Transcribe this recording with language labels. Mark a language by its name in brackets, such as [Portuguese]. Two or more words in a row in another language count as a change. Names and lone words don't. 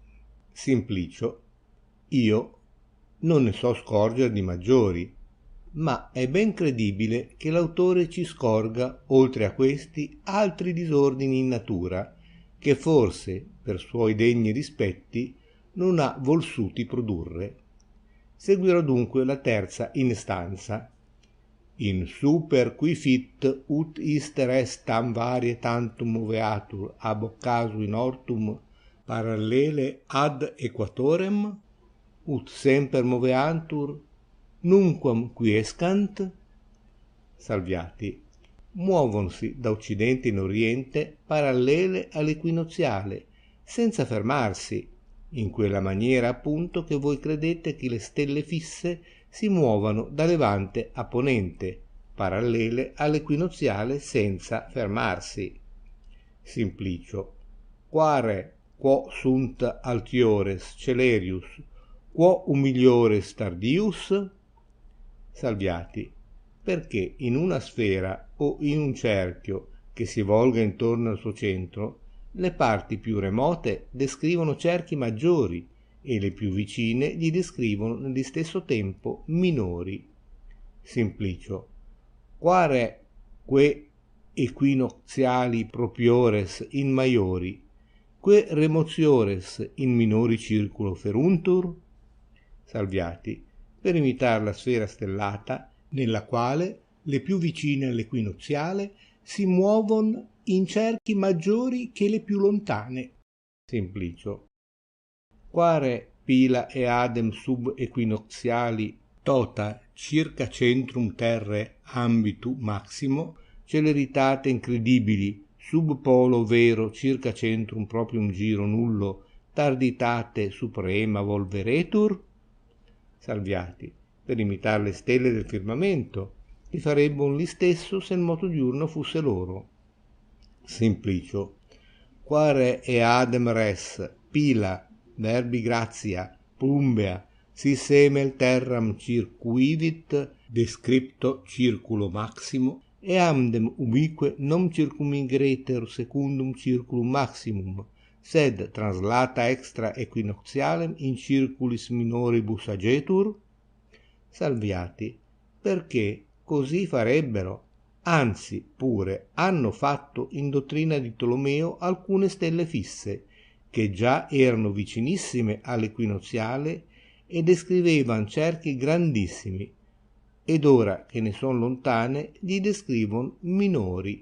[Italian] Simplicio, io non ne so scorger di maggiori, ma è ben credibile che l'autore ci scorga, oltre a questi, altri disordini in natura, che forse, per suoi degni rispetti, non ha volsuti produrre. Seguirò dunque la terza instanza. [Latin] In super qui fit ut iste res tam varie tantum moveatur ab occasu in ortum parallele ad equatorem, ut semper moveantur nunquam quiescant. [Italian] Salviati. Muovonsi da occidente in oriente parallele all'equinoziale, senza fermarsi, in quella maniera appunto che voi credete che le stelle fisse si muovano da levante a ponente, parallele all'equinoziale senza fermarsi. Simplicio. [Latin] Quare quo sunt altiores celerius, quo humiliores tardius? [Italian] Salviati. Perché in una sfera o in un cerchio che si volga intorno al suo centro, le parti più remote descrivono cerchi maggiori e le più vicine gli descrivono nello stesso tempo minori. Simplicio. [Latin] Quare que equinoziali propiores in maiori, que remotiores in minori circulo feruntur? [Italian] Salviati. Per imitare la sfera stellata, nella quale le più vicine all'equinoziale si muovono in cerchi maggiori che le più lontane. Simplicio. [Latin] Quare pila eadem sub equinoziali tota circa centrum terre ambitu maximo, celeritate incredibili sub polo vero circa centrum proprium giro nullo tarditate suprema volveretur? [Italian] Salviati. Per imitare le stelle del firmamento, che farebbero li stesso se il moto diurno fosse loro. Simplicio. [Latin] Quare eadem res pila verbi grazia plumbea si semel terram circuivit descripto circulo maximo eamdem ubique non circumigreter secundum circulum maximum sed translata extra equinoxialem in circulis minoribus agetur? [Italian] Salviati. Perché così farebbero, anzi pure hanno fatto in dottrina di Tolomeo alcune stelle fisse che già erano vicinissime all'equinoziale e descrivevan cerchi grandissimi, ed ora che ne son lontane gli descrivon minori.